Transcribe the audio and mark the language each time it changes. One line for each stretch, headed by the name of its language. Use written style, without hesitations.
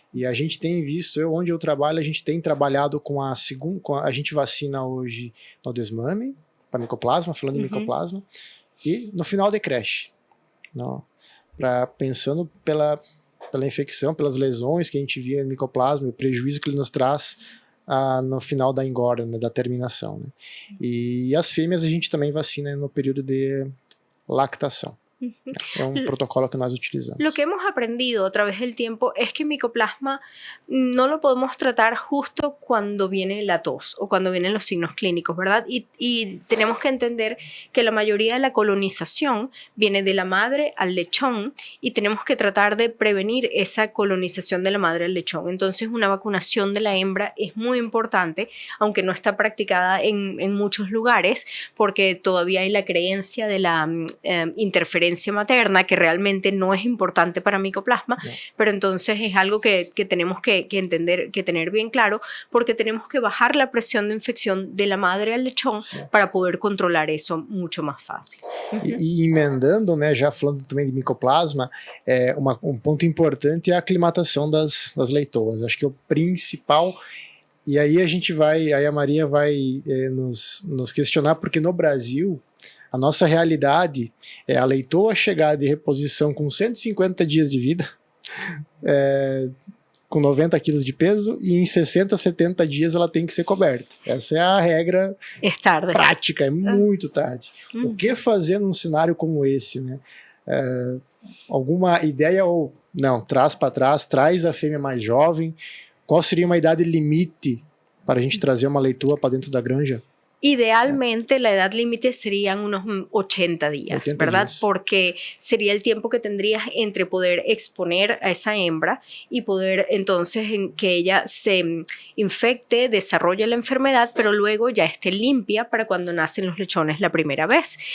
Portuguese: E a gente tem visto, onde eu trabalho, a gente tem trabalhado com a gente vacina hoje no desmame, para micoplasma, falando em micoplasma, e no final de creche, pensando pela infecção, pelas lesões que a gente via no micoplasma, o prejuízo que ele nos traz no final da engorda, né, da terminação, né? E as fêmeas a gente também vacina no período de lactação.
Spanish: Es un protocolo que nosotros utilizamos. Lo que hemos aprendido a través del tiempo es que micoplasma no lo podemos tratar justo cuando viene la tos o cuando vienen los signos clínicos, ¿verdad? Y tenemos que entender que la mayoría de la colonización viene de la madre al lechón y tenemos que tratar de prevenir esa colonización de la madre al lechón. Entonces, una vacunación de la hembra es muy importante, aunque no está practicada en muchos lugares, porque todavía hay la creencia de la interferencia materna, que realmente no es importante para micoplasma, pero entonces es algo que tenemos que entender, que tener bien claro, porque tenemos que bajar la presión de infección de la madre al lechón para poder controlar eso mucho más fácil.
Portuguese: E emendando, né, já falando também de micoplasma, ponto importante é a aclimatação das leitoas. Acho que é o principal. E aí a Maria vai nos questionar, porque no Brasil a nossa realidade é a leitoa chegar de reposição com 150 dias de vida, com 90 quilos de peso, e em 60, 70 dias ela tem que ser coberta. Essa é a regra prática, é muito tarde. O que fazer num cenário como esse, né? Alguma ideia ou não? Traz para trás, traz a fêmea mais jovem. Qual seria uma idade limite para a gente trazer uma leitoa para dentro da granja?
Spanish: Idealmente la edad límite serían unos 80 días, 80 ¿verdad? días. Porque sería el tiempo que tendrías entre poder exponer a esa hembra y poder entonces en que ella se infecte, desarrolle la enfermedad, pero luego ya esté limpia para cuando nacen los lechones la primera vez.